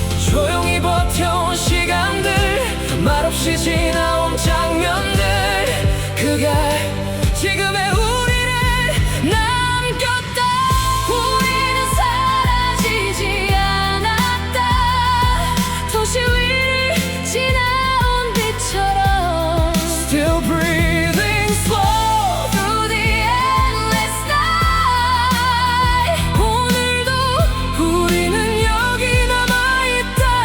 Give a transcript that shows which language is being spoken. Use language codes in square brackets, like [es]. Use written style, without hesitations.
[ko] 조용히 버텨온 시간들, 말없이 지나온 장면들, 그게 지금의 우리를 남겼다. 우리는 사라지지 않았다. 도시 위를 지나온 빛처럼 [en] Still breathing slow through the endless night. [ko] 오늘도 우리는 여기 남아있다.